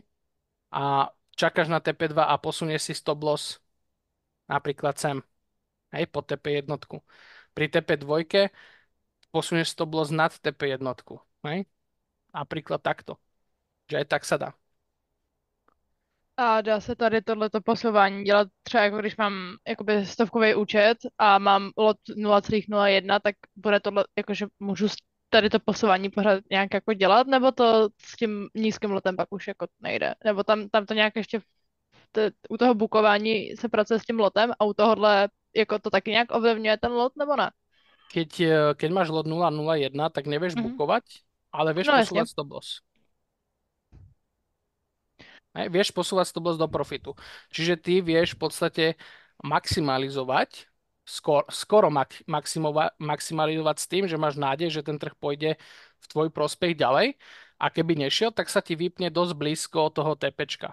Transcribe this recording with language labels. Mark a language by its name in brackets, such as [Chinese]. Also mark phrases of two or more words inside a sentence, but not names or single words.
[Slovak] A čakáš na TP2 a posunieš si [English] stop loss [Slovak] napríklad sem. Hej, po TP jednotku. Pri TP2 posunieš [English] stop loss [Slovak] nad TP jednotku. Hej? Napríklad takto. Že aj tak sa dá. [Czech] A dá se tady tohleto posouvání dělat třeba jako když mám jakoby stovkový účet a mám lot 0,01, tak bude tohle, jakože můžu tady to posouvání pořád nějak jako dělat, nebo to s tím nízkým lotem pak už jako nejde? Nebo tam to nějak ještě u toho bukování se pracuje s tím lotem a u tohohle jako to taky nějak ovlivňuje ten lot, nebo ne? [Slovak] Keď máš lot 0,01, tak nevieš bukovať, ale vieš [Czech] No [Slovak] posúvať [Czech] jasně. [English] stop loss. [Slovak] Hej, vieš posúvať [English] stop loss [Slovak] do profitu. Čiže ty vieš v podstate maximalizovať, skoro maximalizovať s tým, že máš nádej, že ten trh pôjde v tvoj prospech ďalej a keby nešiel, tak sa ti vypne dosť blízko toho TPčka.